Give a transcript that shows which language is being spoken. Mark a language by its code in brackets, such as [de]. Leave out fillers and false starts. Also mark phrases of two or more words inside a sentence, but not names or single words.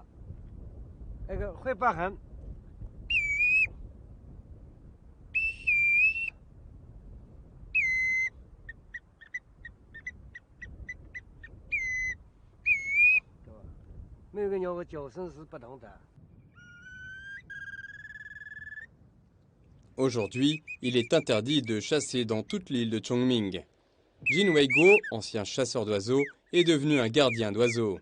[zh] 那个会疤痕，对吧？每个鸟的叫声是不同的。 [fr] Aujourd'hui, il est interdit de chasser dans toute l'île de Chongming. Jin Wei-guo, ancien chasseur d'oiseaux, est devenu un gardien d'oiseaux.